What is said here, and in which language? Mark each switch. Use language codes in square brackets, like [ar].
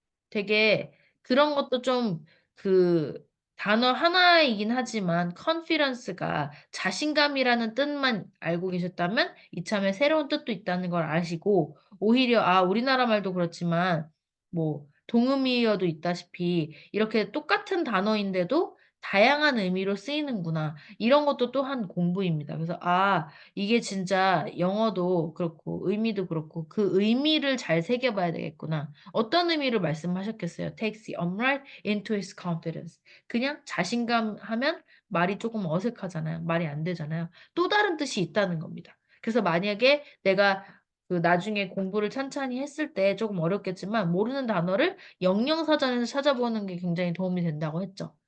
[ko] 되게 그런 것도 좀 그 단어 하나이긴 하지만 confidence가 자신감이라는 뜻만 알고 계셨다면 이참에 새로운 뜻도 있다는 걸 아시고 오히려 우리나라 말도 그렇지만 뭐 동의어도 있다시피 이렇게 똑같은 단어인데도 다양한 의미로 쓰이는구나. 이런 것도 또한 공부입니다. 그래서 이게 진짜 영어도 그렇고 의미도 그렇고 그 의미를 잘 새겨봐야 되겠구나. 어떤 의미로 말씀하셨겠어요? [en] takes the upright into his confidence. [ko] 그냥 자신감 하면 말이 조금 어색하잖아요. 말이 안 되잖아요. 또 다른 뜻이 있다는 겁니다. 그래서 만약에 내가 그 나중에 공부를 찬찬히 했을 때 조금 어렵겠지만 모르는 단어를 영영사전에서 찾아보는 게 굉장히 도움이 된다고 했죠.